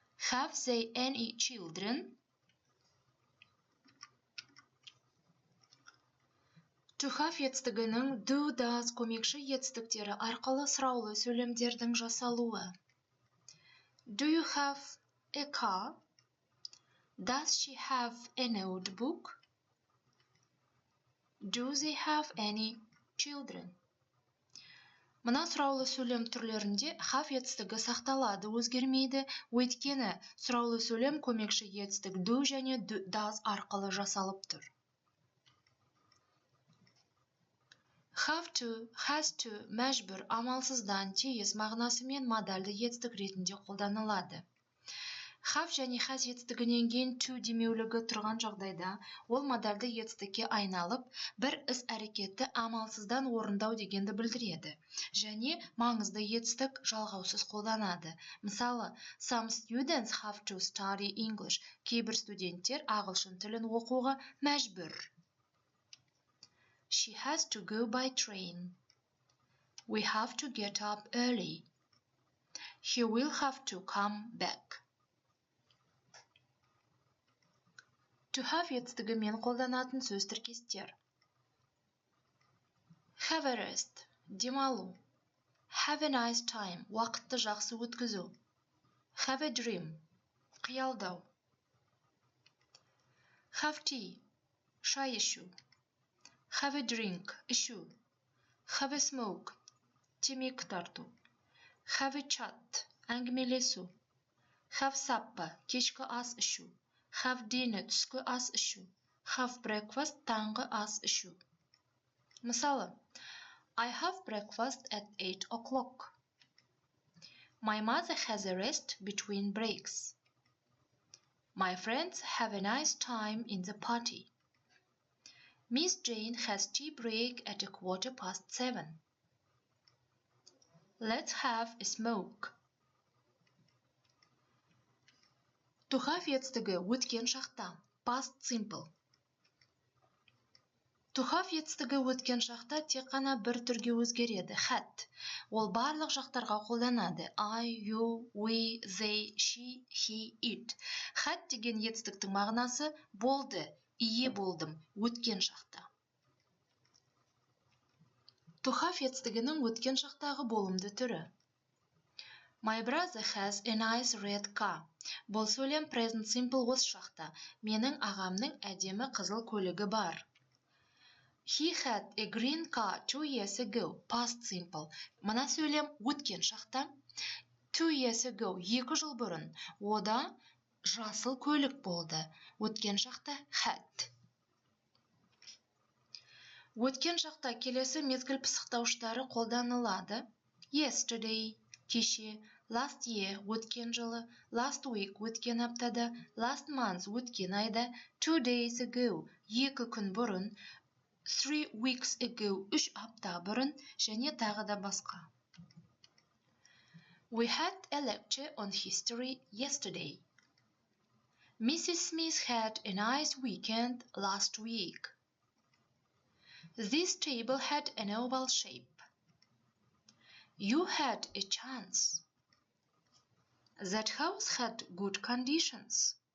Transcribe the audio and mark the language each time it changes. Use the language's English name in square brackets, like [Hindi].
[English] Have they any children? [Kazakh] To have етістігінің do, does көмекші етістіктері арқылы сұраулы сөйлемдердің жасалуы. [English] Do you have a car? Does she have a notebook? Do they have any children? [Kazakh] Мына сұраулы сөйлем түрлерінде have етістігі сақталады, өзгермейді, өйткені сұраулы сөйлем көмекші етістік do және does арқылы жасалып тұр. [English] Have to, has to, [Kazakh] мәжбүр, амалсыздан, тиіс мағынасымен модальды етістік ретінде қолданылады. Have және has етістігінен кейін to демеулігі тұрған жағдайда, ол модальды етістікке айналып, бір іс әрекетті амалсыздан орындау дегенді білдіреді. Және маңызды етістік жалғаусыз қолданады. Мысалы, [English] some students have to study English. [Kazakh] Кейбір студенттер ағылшын тілін оқуға мәжбүр. [English] She has to go by train. We have to get up early. He will have to come back. [Kazakh] To have етістігімен қолданатын сөз тіркестер. [English] Have a rest, [Kazakh] демалу. [English] Have a nice time, [Kazakh] уақытты жақсы өткізу. [English] Have a dream, [Kazakh] қиялдау. [English] Have tea, [Kazakh] шай ішу. [English] Have a drink, [Kazakh] ішу. [English] Have a smoke, [Kazakh] темекі тарту. [English] Have a chat, [Kazakh] әңгімелесу. [English] Have supper, [Kazakh] кешкі ас ішу. [English] Have dinner, [Kazakh] түскі ас ішу. [English] Have breakfast, [Kazakh] таңғы ас ішу. Мысалы, [English] I have breakfast at 8 o'clock. My mother has a rest between breaks. My friends have a nice time in the party. Miss Jane has tea break at 7:15. Let's have a smoke. To have [Kazakh] етістігі өткен шақта, [English] past simple. [Kazakh] To have етістігі өткен шақта тек қана бір түрге өзгереді, had. Ол барлық жақтарға қолданады. [English] I, you, we, they, she, he, it. [Kazakh] Had деген етістіктің мағынасы болды, ие болдым, өткен шақта. To have етістігінің өткен шақтағы болымды түрі. [English] My brother has a nice red car. [Kazakh] Бұл сөйлем [English] present simple [Kazakh] осы шақта. Менің ағамның әдемі қызыл көлігі бар. [English] He had a green car 2 years ago. Past simple. [Kazakh] Мына сөйлем өткен шақта. [English] 2 years ago, [Kazakh] 2 жыл бұрын. Ода жасыл көлік болды. Өткен шақта had. Өткен шақта келесі мезгіл пысықтауыштары қолданылады. [English] Yesterday, [Kazakh] кеше, [English] last year, [Kazakh] өткен жылы, [English] last week, [Kazakh] өткен аптада, [English] last month, [Kazakh] өткен айда, [English] 2 days ago, [Kazakh] 2 күн бұрын, [English] 3 weeks ago, [Kazakh] 3 апта бұрын, және тағы да басқа. [English] We had a lecture on history yesterday. Mrs. Smith had a nice weekend last week. This table had an oval shape. You had a chance. That house had good conditions.